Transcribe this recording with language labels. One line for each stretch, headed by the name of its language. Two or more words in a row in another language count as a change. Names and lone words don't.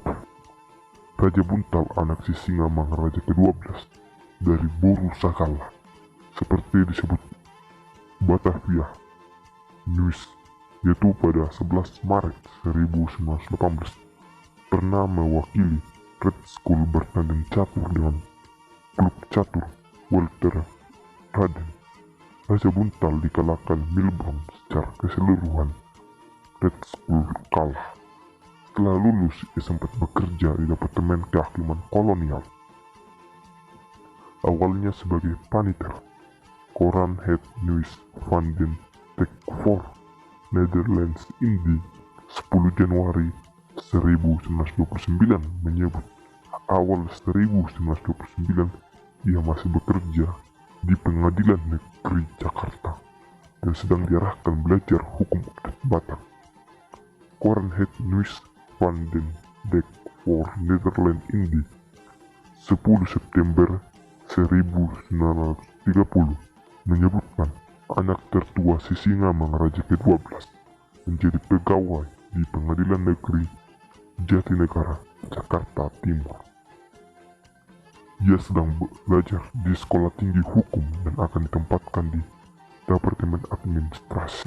Indonesian: Raja Buntal anak Sisinga Mangaraja ke-12 dari Boru Sagala, seperti disebut Batavia News, yaitu pada 11 Maret 1918 pernah mewakili Red School bertanding catur dengan klub catur Walter Raden. Raja Buntal dikalahkan Milburn secara keseluruhan. Red School kalah. Setelah lulus, ia sempat bekerja di Departemen Kehakiman Kolonial. Awalnya sebagai panitir koran Het Nieuws van den Dag voor Netherlands Indie 10 Januari 1929 menyebut awal 1929 ia masih bekerja di Pengadilan Negeri Jakarta dan sedang diarahkan belajar hukum adat Batak. Koran Het Nieuws van den Dag voor Netherlands Indie 10 September 1930 menyebutkan anak tertua Sisinga Mangaraja ke-12 menjadi pegawai di Pengadilan Negeri Jatinegara, Jakarta Timur. Ia sedang belajar di Sekolah Tinggi Hukum dan akan ditempatkan di Departemen Administrasi.